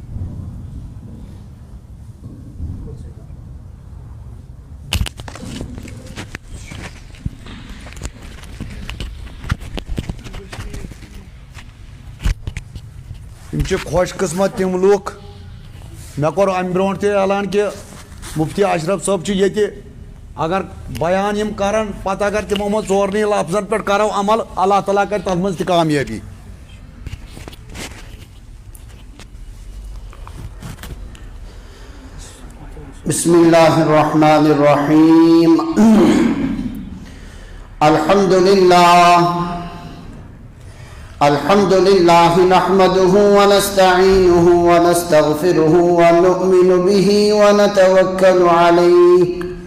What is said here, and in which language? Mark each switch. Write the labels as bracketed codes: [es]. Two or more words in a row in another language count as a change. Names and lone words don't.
[ks] خوش قسمت تم لوگ مے کور ام برونٹ تہ اعلان کہ مفتی اشرف صاحب یہ اگر بیان یم کرن پتہ اگر تمو من ژورنی لفظن پہ کرو عمل اللہ تعالیٰ کر تر مز تہ کامیابی [ar] بسم اللہ الرحمن الرحیم الحمد للہ نحمده ونستعینه ونستغفره ونؤمن به ونتوکل علیہ